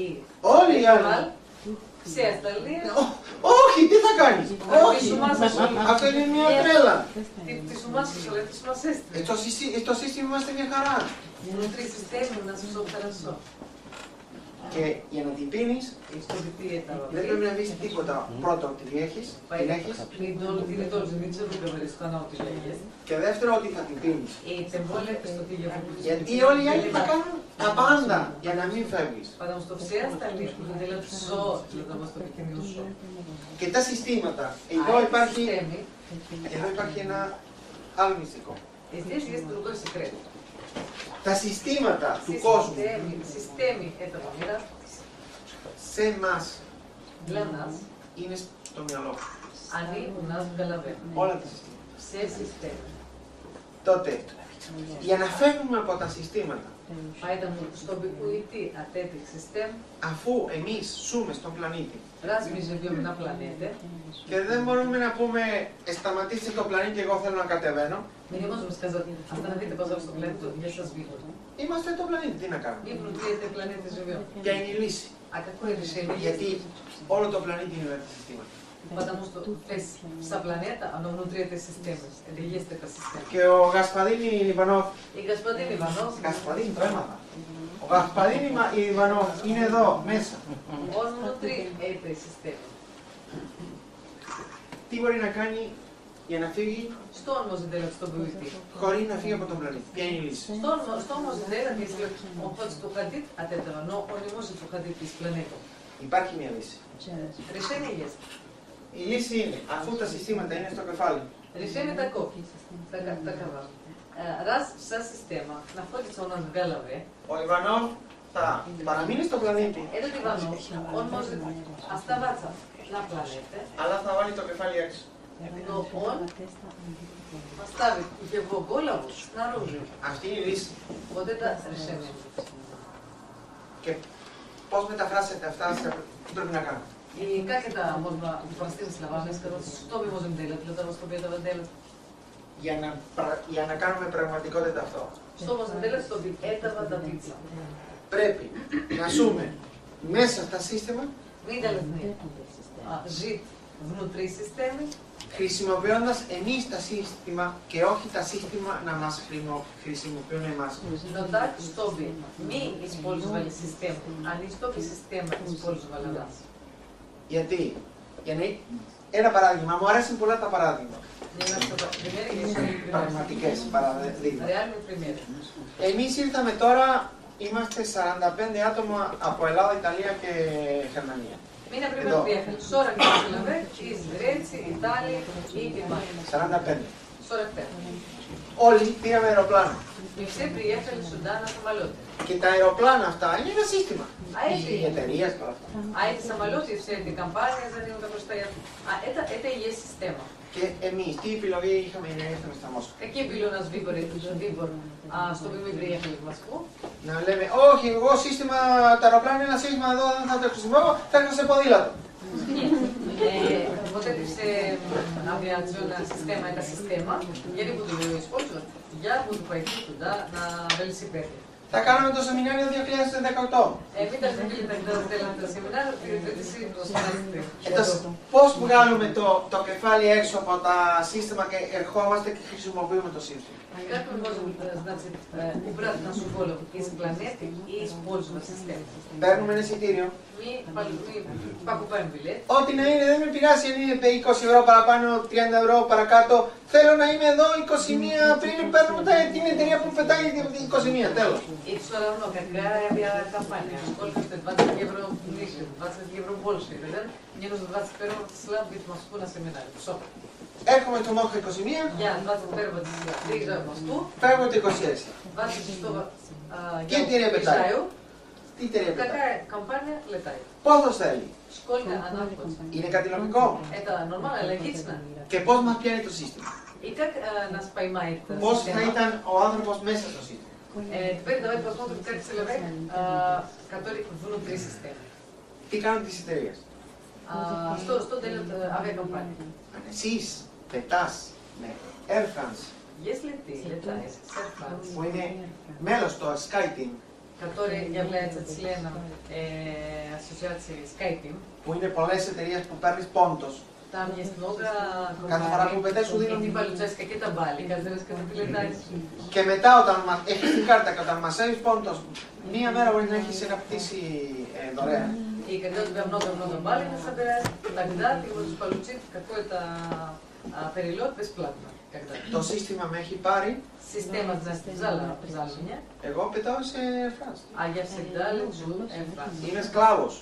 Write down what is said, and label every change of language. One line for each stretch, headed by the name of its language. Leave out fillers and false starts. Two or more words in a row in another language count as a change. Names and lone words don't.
Greek: όλοι οι άλλοι.
Russian: принимал, все остальные,
Greek: Όχι, τι θα κάνεις.
Russian: ты
Greek: Όχι.
Russian: с ума сошел.
Greek: Αυτό είναι μια τρέλα.
Russian: Ты с ума сошел, это сумасшествие.
Greek: Στο σύστημα είμαστε μια χαρά.
Russian: Внутри системы у нас все хорошо.
Greek: Και για να την πίνεις,
Russian: И чтобы ты это
Greek: δεν πρέπει να πεις τίποτα. Πρώτον, την έχεις.
Russian: ты не должен ничего говорить, что она у тебя есть.
Greek: Και δεύτερο, ότι θα την πίνεις.
Russian: И тем более, что ты ее будешь
Greek: Γιατί όλοι οι άλλοι θα κάνουν τα πάντα για να μην φεύγεις.
Russian: Потому что все остальные будут делать все для того, чтобы ты не ушел.
Greek: Και τα συστήματα. Εδώ υπάρχει ένα άλλο μυστικό.
Russian: И здесь есть другой секрет.
Greek: Τα συστήματα του
Russian: Все
Greek: κόσμου
Russian: системы этого мира
Greek: σε εμάς
Russian: для нас,
Greek: είναι στο μυαλό.
Russian: они у нас в голове.
Greek: Όλα τα συστήματα.
Russian: Все системы.
Greek: Τότε, για να φεύγουμε από τα συστήματα
Russian: Поэтому, чтобы уйти от этих систем,
Greek: αφού εμείς ζούμε στον πλανήτη
Russian: раз мы живем на планете,
Greek: και δεν μπορούμε να πούμε σταματήστε το πλανήτη, εγώ θέλω να κατεβαίνω,
Russian: мы не можем сказать, остановите, пожалуйста, планету, я сейчас выйду.
Greek: είμαστε το πλανήτη, τι να κάνουμε.
Russian: Мы внутри этой планеты живем.
Greek: Ποια είναι η λύση?
Russian: А какое решение есть?
Greek: Γιατί όλο το πλανήτη είναι μέσα συστήματα.
Russian: Потому что вся планета, она внутри этой системы. Это и есть эта система.
Greek: Και ο Γασπαδίνη Ιβανόφ,
Russian: И господин Иванов,
Greek: Γασπαδίνη το έμαθα. Ο Γασπαδίνη Ιβανόφ είναι εδώ, μέσα.
Russian: он внутри этой системы.
Greek: Τι μπορεί να κάνει για να φύγει
Russian: Что он может делать, чтобы уйти?
Greek: χωρίς να φύγει από τον πλανήτη? Ποια είναι η λύση?
Russian: Что он может делать, если он хочет уходить от этого, но он не может уходить из планеты?
Greek: Υπάρχει μια λύση.
Russian: Решение есть.
Greek: Η λύση είναι, αφού τα συστήματα είναι στο κεφάλι,
Russian: Решение таково. Раз вся система находится у нас в голове,
Greek: ο Ιβανόφ θα παραμείνει στο πλανήτη,
Russian: этот Иванов, он может оставаться на планете,
Greek: αλλά θα βάλει το κεφάλι έξω.
Russian: но он поставит его голову снаружи.
Greek: Αυτή είναι η λύση.
Russian: Вот это решение.
Greek: Και πώς μεταφράσετε αυτά, τι πρέπει να κάνουμε?
Russian: И как это можно простыми словами сказать, что мы можем делать для того, чтобы этого делать?
Greek: Για να κάνουμε πραγματικότητα αυτό.
Russian: Что можно делать, чтобы этого добиться?
Greek: Πρέπει να ζούμε μέσα στα σύστημα,
Russian: Мы должны жить внутри системы,
Greek: χρησιμοποιώντας εμείς τα σύστημα και όχι τα σύστημα να μας χρησιμοποιούν εμάς.
Russian: но так, чтобы мы использовали систему, а не чтобы система использовала нас.
Greek: Γιατί? Ένα παράδειγμα, μου αρέσουν πολλά τα παράδειγμα.
Russian: Мне нравятся примеры, есть примеры.
Greek: Πραγματικές παραδείγματα.
Russian: Реальные примеры.
Greek: Εμείς ήρθαμε τώρα, είμαστε 45 άτομα από Ελλάδα, Ιταλία και Γερμανία.
Russian: Мы, например, приехали 40 человек из Греции, Италии и Германии.
Greek: 45.
Russian: 45.
Greek: Όλοι πήραμε αεροπλάνο.
Russian: Мы все приехали сюда на самолете.
Greek: Και τα αεροπλάνα αυτά είναι ένα σύστημα. Οι εταιρείες και όλα αυτά.
Russian: А эти самолеты и все эти компании за ним, которые стоят, это и есть система.
Greek: Και εμείς τι επιλογή είχαμε να ήρθαμε στα Μόσχα?
Russian: Какие были у нас выборы, чтобы мы приехали в Москву?
Greek: Να λέμε, όχι, εγώ σύστημα, τα αεροπλάνα είναι ένα σύστημα εδώ, δεν θα το χρησιμοποιώ, θα έρθω σε ποδήλατο.
Russian: Нет. Вот это все авиационная система, это система. Я не буду ее использовать. Я буду пойти туда на велосипеде.
Greek: Θα κάνουμε το σεμινάριο 2018. Μην τα θέλετε
Russian: тогда сделать это семинар перед 2018.
Greek: Πώς βγάλουμε το κεφάλι έξω από τα σύστημα και ερχόμαστε και χρησιμοποιούμε το σύστημα?
Russian: Как мы можем, значит, убрать нашу голову из планеты и использовать систему?
Greek: Παίρνουμε ένα εισιτήριο.
Russian: Мы покупаем билет.
Greek: Ό,τι να είναι, δεν με πειράζει αν είναι 20 ευρώ παραπάνω, 30 ευρώ παρακάτω. Θέλω να είμαι εδώ 21 πριν, παίρνουμε την εταιρεία που πετάει την 21, τέλος.
Russian: И все равно, какая авиакомпания, сколько стоит, 20 евро ниже, 20 евро больше. Тогда мне нужно 21 числа быть в Москву на семинаре. Все.
Greek: Έρχομαι το Μόχα 21,
Russian: Я 21 числа приезжаю в Москву,
Greek: φεύγω το 26.
Russian: 26
Greek: Και
Russian: я
Greek: εταιρεία πετάει?
Russian: приезжаю.
Greek: Τι εταιρεία πετάει?
Russian: Какая компания летает?
Greek: Πόσο θέλει?
Russian: Сколько она хочет?
Greek: Είναι κάτι λογικό?
Russian: Это нормально, логично.
Greek: Και πώς μας πιάνει το σύστημα?
Russian: И как нас поймает
Greek: Πώς θα
Russian: система?
Greek: ήταν ο άνθρωπος μέσα στο σύστημα?
Russian: Теперь давайте посмотрим, как человек, который внутри системы.
Greek: Τι κάνουν τις εταιρείες?
Russian: Что делают авиакомпании?
Greek: Εσείς πετάς με Air France,
Russian: Если ты летаешь с Air France,
Greek: που είναι μέλος στο SkyTeam,
Russian: который является членом ассоциации SkyTeam,
Greek: που είναι πολλές εταιρείες που παίρνεις πόντος,
Russian: там есть много
Greek: κάθε φορά που πετάς σου
Russian: и ты
Greek: δίνουν.
Russian: получаешь какие-то баллы каждый раз, когда ты летаешь.
Greek: Και μετά όταν έχεις την κάρτα και όταν μαζεύεις πόντος, μία μέρα μπορεί να έχεις ένα πτήση δωρεάν.
Russian: И когда у тебя много-много баллов собираешь, тогда ты можешь получить какой-то перелет бесплатно.
Greek: Το σύστημα με έχει πάρει,
Russian: Система взяла меня,
Greek: εγώ πετάω σε Air France.
Russian: а я всегда лечу Air France.
Greek: Είμαι σκλάβος.